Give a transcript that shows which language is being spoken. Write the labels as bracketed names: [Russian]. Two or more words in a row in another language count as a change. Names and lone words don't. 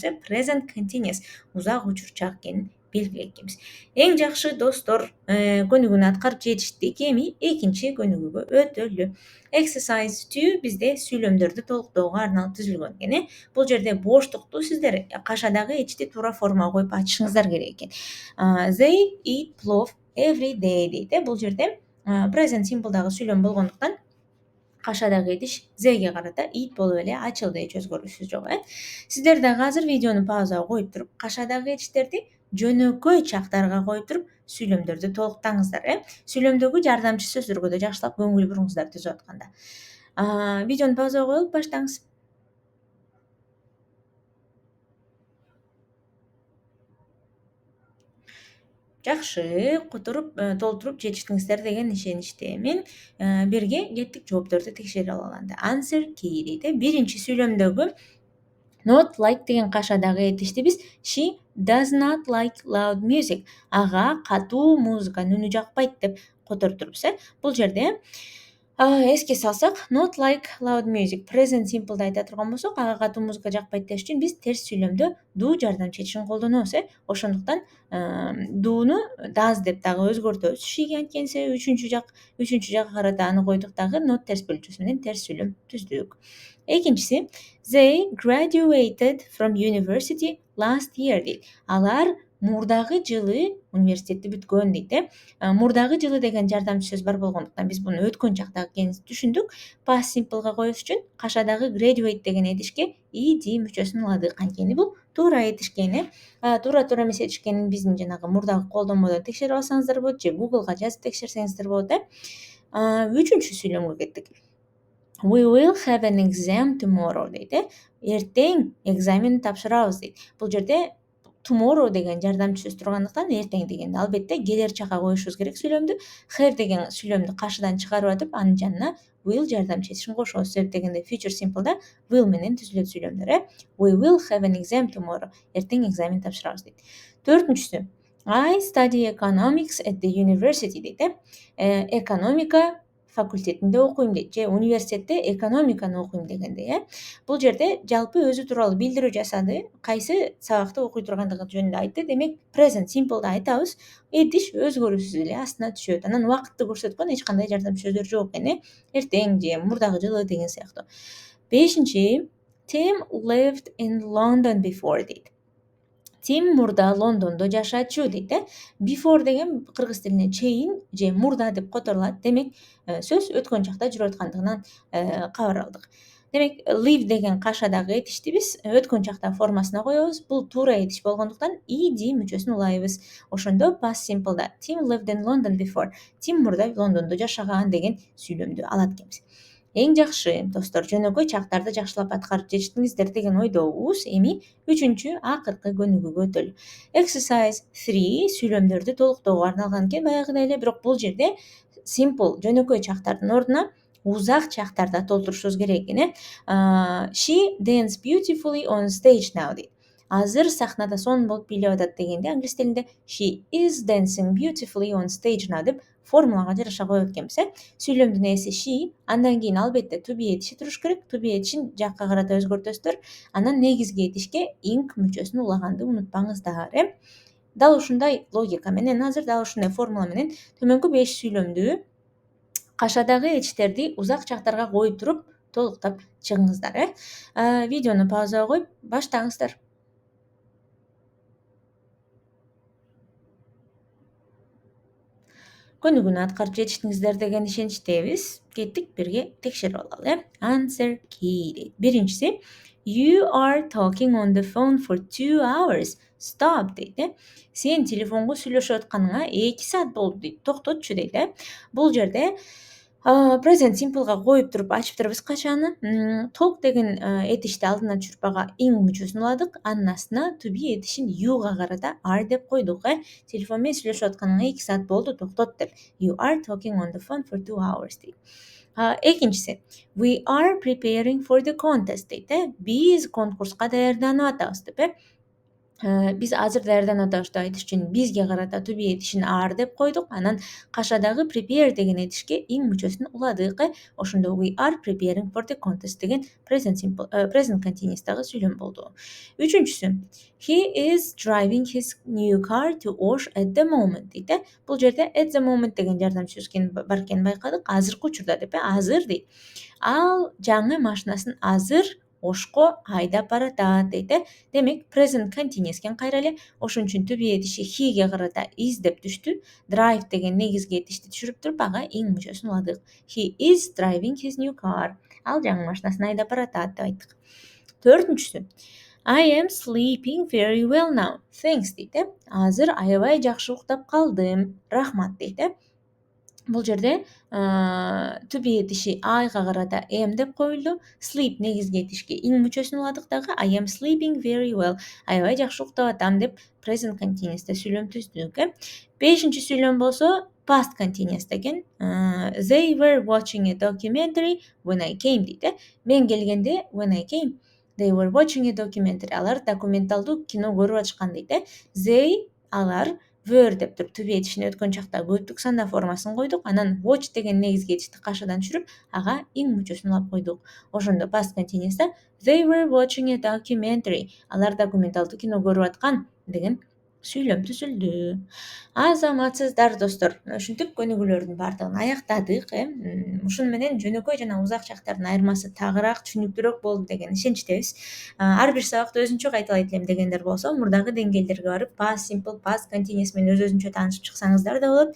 [English] Present continuous [Kyrgyz] узак учур чак экенин белгилейт экенбиз. Эң жакшы достор, көнүгүүнү аткарып жетиштик. Эми экинчи көнүгүүгө өтөлү. Exercise 2 бизде сүйлөмдөрдү толуктоого арналып түзүлгөн экен. Бул жерде боштукту сиздер кашадагы этишти туура формага коюп ачышыңыздар керек экен. [English] They eat plov every day [Kyrgyz] дейт. Бул жерде [English] present simple'дагы [Kyrgyz] сүйлөм болгондуктан кашадагы этиш зэге карата eat болуп эле ачылды, эч өзгөрүүсүз жок. Сиздер дагы азыр видеону паузага коюп туруп, кашадагы этиштерди жөнөкөй чактарга коюп туруп сүйлөмдөрдү толуктаңыздар. Сүйлөмдөгү жардамчы сөздөргө да жакшылап көңүл буруңуздар түзүп атканда. Видеону паузага коюп баштаңыз. Жакшы, толтуруп жетиштиңиздер деген ишеничтемин. Бирге кеттик жоопторду текшерип алалы анда. [English] Answer key [Kyrgyz] дейт. Биринчи сүйлөмдөгү [English] not like [Kyrgyz] деген кашадагы этишти биз [English] she does not like loud music. [Kyrgyz] Ага катуу музыканын үнү жакпайт деп которуп Бул жерде эске салсак, [English] not like loud music present simple'да [Kyrgyz] айта турган болсок, ага катуу музыка жакпайт деш үчүн биз терс сүйлөмдө do жардамчы этишин колдонобуз. Ошондуктан дууну does деп дагы өзгөртөбүз. She'ге анткенсе үчүнчү жакка карата аны койдук дагы not терс бөлүнчөсү менен терс сүйлөм түздүк. [English] Экинчиси they graduated from university last year дейт. [Kyrgyz] Алар мурдагы жылы университетти бүткөн дейт. Мурдагы жылы деген жардамчы сөз бар болгондуктан биз буну өткөн чактагы экенин түшүндүк. [English] Past simple'га [Kyrgyz] коюш үчүн кашадагы graduate деген этишке ed мүчөсүн уладык. Анткени бул туура этишкен. Туура эмес этишкенин биздин жанагы мурдагы колдонмодон текшерип алсаңыздар болот же Google'га жазып текшерсеңиздер болот. Үчүнчү сүйлөмгө кеттик. [English] We will have an exam tomorrow дейт. [Kyrgyz] Эртең экзамен тапшырабыз дейт. Бул жерде tomorrow деген жардамчы сөз тургандыктан эртең дегенди албетте келер чакка коюшубуз керек сүйлөмдү. Have деген сүйлөмдү кашыдан чыгарып атып, анын жанына will жардамчы этишин кошобуз. Себеп дегенде [English] future simple'да [Kyrgyz] will менен түзүлөт сүйлөмдөр. [English] We will have an exam tomorrow. [Kyrgyz] Эртең экзамен тапшырабыз дейт. [English] Төртүнчүсү I study economics at the university дейт. [Kyrgyz] Экономика факультетинде окуйм дейт же университетте экономиканы окуйм дегенде. Бул жерде жалпы өзү тууралуу билдирүү жасады, кайсы сабакты окуй тургандыгы жөнүндө айтты. Демек [English] present simple'да [Kyrgyz] айтабыз, этиш өзгөрүүсүз эле астына түшөт. Анан убакытты көрсөткөн эч кандай жардамчы сөздөр жок экен. Эртең же мурдагы жылы деген сыяктуу. [English] Бешинчи Tim lived in London before дейт. [Kyrgyz] Тим мурда Лондондо жашачу дейт. Before деген кыргыз тилинде чейин же мурда деп которулат. Демек сөз өткөн чакта жүрүп аткандыгынан кабар алдык. Демек live деген кашадагы этишти биз өткөн чакта формасына коебуз. Бул туура этиш болгондуктан ed мүчөсүн улайбыз. [English] Ошондо past simple'да Tim lived in London before. [Kyrgyz] Тим мурда Лондондо жашаган деген сүйлөмдү алат экенбиз. Эң жакшы достор, жөнөкөй чактарды жакшылап аткарып жетиштиңиздер деген ойдобуз. Эми үчүнчү акыркы көнүгүүгө өтөлү. Exercise 3 сүйлөмдөрдү толуктоого арналган экен баягыдай эле, бирок бул жерде [English] simple [Kyrgyz] жөнөкөй чактардын ордуна узак чактарда толтурушубуз керек экен. [English] She danced beautifully on stage now дейт. [Kyrgyz] Азыр сахнада сонун болуп бийлеп атат дегенде англис тилинде [English] she is dancing beautifully on stage now [Kyrgyz] деп формулага жараша коет экенбиз. Сүйлөмдүн ээси she, андан кийин албетте [English] to be [Kyrgyz] этиши туруш керек. [English] To be [Kyrgyz] этишин жакка карата өзгөртөсүздөр. Анан негизги этишке ing мүчөсүн улаганды унутпаңыздар. Дал ушундай логика менен азыр дал ушундай формула менен төмөнкү 5 сүйлөмдү кашадагы этиштерди узак чактарга коюп туруп толуктап чыгыңыздар. Видеону паузага коюп баштаңыздар. Көнүгүүнү аткарып жетиштиңиздер деген ишеничтебиз. Кеттик бирге текшерип алалы. [English] Answer key [Kyrgyz] дейт. Биринчиси [English] You are talking on the phone for 2 hours. [Kyrgyz] Stop дейт. Сен телефонго сүйлөшүп атканыңа 2 саат болду дейт. Токтотчу дейт. Бул жерде [English] present simple'га [Kyrgyz] коюп туруп ачып турабыз качаны. Talk деген этишти алдына түшүрүп ага ing мүчөсүн уладык. Анын астына [English] to be [Kyrgyz] этишин you'га карата are деп койдук. Телефон менен сүйлөшүп атканыңа 2 саат болду, токтот деп. [English] You are talking on the phone for 2 hours [Kyrgyz] дейт. Экинчиси [English] We are preparing for the contest дейт. [Kyrgyz] Биз конкурска даярданып атабыз деп. Биз азыр даярданып атабыз деп айтыш үчүн бизге карата [English] to be [Kyrgyz] этишин are деп койдук. Анан кашадагы prepare деген этишке ing мүчөсүн уладык. [English] Ошондо we are preparing for the contest деген present continuous'тагы [Kyrgyz] сүйлөм болду. [English] Үчүнчүсү He is driving his new car to Osh at the moment дейт. [Kyrgyz] Бул жерде [English] at the moment [Kyrgyz] деген жардамчы сөз бар экенин байкадык. Азыркы учурда деп. Азыр дейт. Ал жаңы машинасын азыр Ошко айдап баратат дейт. Демек [English] present continuous [Kyrgyz] экен кайра эле. Ошон үчүн [English] to be [Kyrgyz] этиши he'ге карата is деп түштү. Drive деген негизги этишти түшүрүп туруп ага ing мүчөсүн уладык. [English] He is driving his new car. [Kyrgyz] Ал жаңы машинасын айдап баратат деп айттык. [English] Төртүнчүсү I am sleeping very well now. Thanks дейді. [Kyrgyz] Азыр аябай жакшы уктап калдым. Рахмат дейді. Бул жерде [English] to be [Kyrgyz] этиши I'га карата am деп коюлду. Sleep негизги этишке ing мүчөсүн уладык дагы. [English] I am sleeping very well. [Kyrgyz] Аябай жакшы уктап атам деп [English] present continuous'та [Kyrgyz] сүйлөм түздүк. Бешинчи сүйлөм болсо [English] past continuous [Kyrgyz] экен. [English] They were watching a documentary when I came дейді. [Kyrgyz] Мен келгенде [English] when I came they were watching a documentary. [Kyrgyz] Алар документалдуу кино көрүп атышкан дейді. They алар were деп туруп [English] to be [Kyrgyz] этишин өткөн чакта көптүк санда формасын койдук. Анан watch деген негизги этишти кашадан түшүрүп, ага ing мүчөсүн улап койдук. [English] Ошондо past continuous'та they were watching a documentary. [Kyrgyz] Алар документалдуу кино көрүп аткан деген сүйлөм түзүлдү. Азаматсыздар достор. Ушинтип көнүгүүлөрдүн баардыгын аяктадык. Ушуну менен жөнөкөй жана узак чактардын айырмасы тагыраак түшүнүктүүрөөк болду деген ишеничтебиз. Ар бир сабакты өзүнчө кайталайт элем дегендер болсо, мурдагы деңгээлдерге барып [English] past simple, past continuous [Kyrgyz] менен өзүнчө таанышып чыксаңыздар да болот.